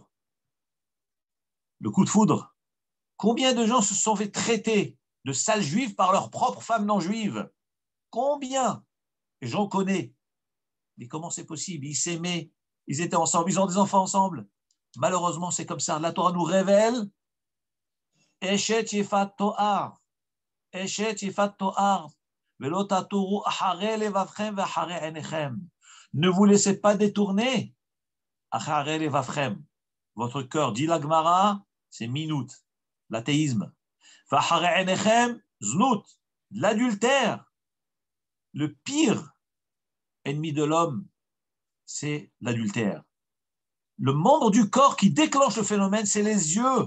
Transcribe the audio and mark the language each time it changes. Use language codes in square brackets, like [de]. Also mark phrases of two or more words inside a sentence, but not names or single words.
[fr] Le coup de foudre. Combien de gens se sont fait traiter de sales juifs par leurs propres femmes non juives? Combien? J'en connais. Mais comment c'est possible? Ils s'aimaient, ils étaient ensemble, ils ont des enfants ensemble. Malheureusement, c'est comme ça. La Torah nous révèle [he] אשת יפת תואר. אשת יפת תואר. ולא תתורו אחרי לבבכם ואחרי עיניכם. [fr] Ne vous laissez pas détourner. [he] אחרי לבבכם. [fr] Votre cœur, dit la Gemara, c'est minout, l'athéisme. [he] ואחרי עיניכם, זנות, l'adultère. [fr] Le pire ennemi de l'homme, c'est l'adultère. Le membre du corps qui déclenche le phénomène, c'est les yeux.